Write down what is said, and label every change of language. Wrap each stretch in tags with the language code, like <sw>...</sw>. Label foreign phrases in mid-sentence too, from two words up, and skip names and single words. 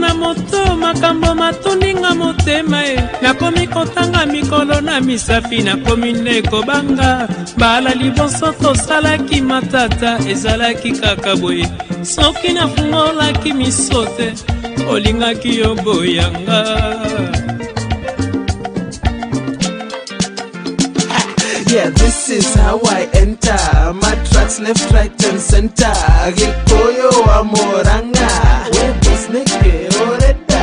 <ln>moto makambo matuninga motema nakomi kotanga mikolo na misapi nakomi ndeko banga bala liboso tosalaki matata ezalaki kaka boye soki nafungolaki misote olingaki yo boyanga.</ln> <en>Yeah, this is how I enter. My tracks left, right and center. Gikoyo wa moranga webos neke oreda.</en>